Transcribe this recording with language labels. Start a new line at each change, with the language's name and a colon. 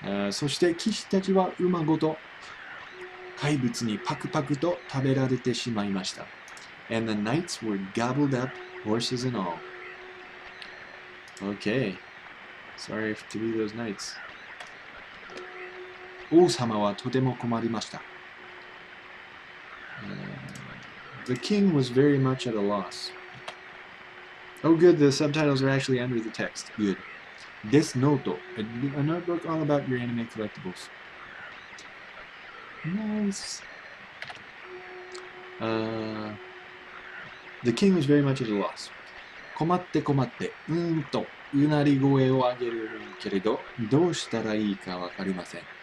Japanese: そして騎士たちは馬ごと怪物にパクパクと食べられてしまいました。
English: And the knights were gobbled up, horses and all. Okay. Sorry to be those knights.
Japanese: 王様はとても困りました。
English: The king was very much at a loss. Oh good, the subtitles are actually under the text. Good. This note, a notebook all about your anime collectibles. Nice. The king was very much at a loss.
Japanese: 困って困ってとうなり声を上げるけれどどうしたらいいかわかりません。